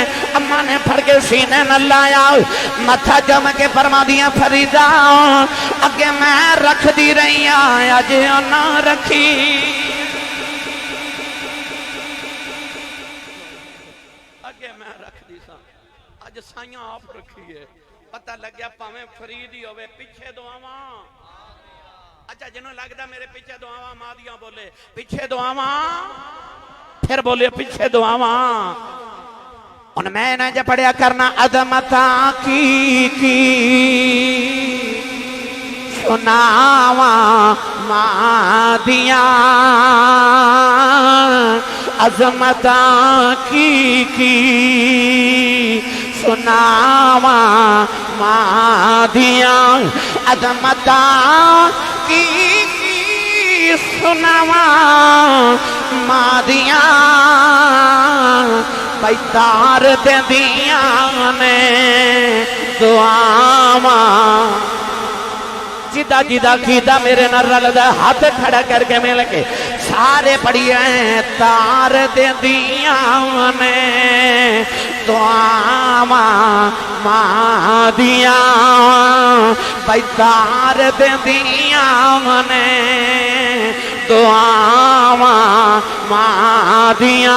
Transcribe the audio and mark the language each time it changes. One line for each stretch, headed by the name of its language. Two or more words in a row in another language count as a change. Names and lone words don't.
Punjabi: اما نے پھڑ کے سینے نہ لایا، متھا جم کے فرما دیا فریدہ اگے میں رکھ دی رہی آئے آج نہ رکھی. اگے میں رکھ دی سا آج سائیاں آپ رکھی ہے. پتہ لگ گیا پاویں فرید ہی ہوئے پیچھے دعاواں. اچھا جنہوں لگتا میرے پیچھے دعاواں ماں دیاں بولے پیچھے دعاواں، پھر بولے پیچھے دعاواں. ان میں نے جب پڑھیا کرنا عظمتاں کی سناواں ماں دیاں. عظمتاں کی سناواں ماں دیاں. عظمتاں کی سناواں ماں دیاں. بھائی تار دے دیاں نے دعاواں. جدا جدا کیتا میرے نہ رلدا ہاتھ کھڑا کر کے مل کے سارے پڑھی ہیں. تار دے دیاں نے دعاواں ماں دیاں. بھائی تار دے دیاں نے دعاواں ماں دیاں.